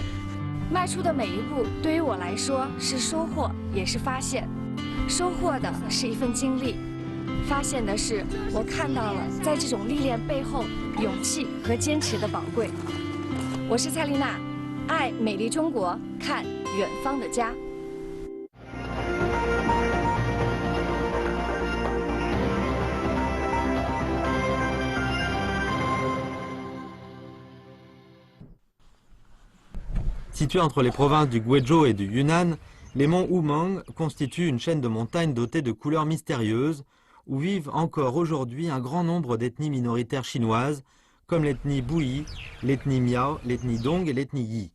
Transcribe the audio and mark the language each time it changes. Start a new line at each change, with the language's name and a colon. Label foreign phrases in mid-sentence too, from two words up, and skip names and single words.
Chinese: 迈出的每一步，对于我来说是收获，也是发现。收获的是一份经历，发现的是我看到了在这种历练背后勇气和坚持的宝贵。我是蔡丽娜，爱美丽中国，看远方的家。
French: Situés entre les provinces du Guizhou et du Yunnan, les monts Oumang constituent une chaîne de montagnes dotée de couleurs mystérieuses, où vivent encore aujourd'hui un grand nombre d'ethnies minoritaires chinoises, comme l'ethnie Bouyi, l'ethnie Miao, l'ethnie Dong et l'ethnie Yi.